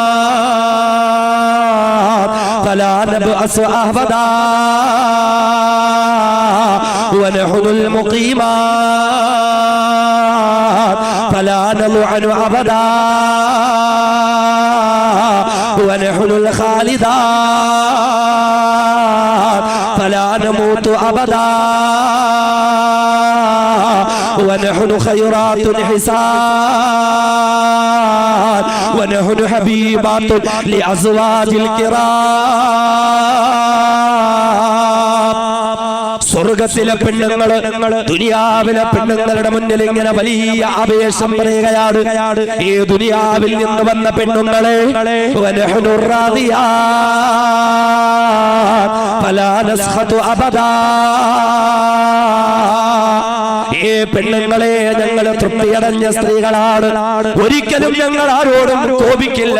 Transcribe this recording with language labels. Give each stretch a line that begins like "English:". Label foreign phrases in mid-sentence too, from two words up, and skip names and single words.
Arabic: فلا نبأس أبدا ونحن المقيمات فلا نبيد أبدا ونحن الخالدات فلا نموت أبدا ونحن خيرات حسان ونحن حبيبات لأزواج الكرام.
Malayalam: സ്വർഗത്തിലെ പെണ്ണുങ്ങള് ദുനിയാവിലെ പെണ്ണുങ്ങളുടെ മുന്നിൽ ഇങ്ങനെ വലിയ അപേക്ഷം പറയുകയാണ്, ഈ ദുനിയാവിൽ നിന്ന് വന്ന പെണ്ണുങ്ങളെ
Arabic: ونحن الراضيات فلا نسخط أبدا,
Malayalam: ഈ പെണ്ണുങ്ങളെ ഞങ്ങൾ തൃപ്തിയടഞ്ഞ സ്ത്രീകളാണ്, ഒരിക്കലും ഞങ്ങൾ ആരോടും കോപിക്കില്ല.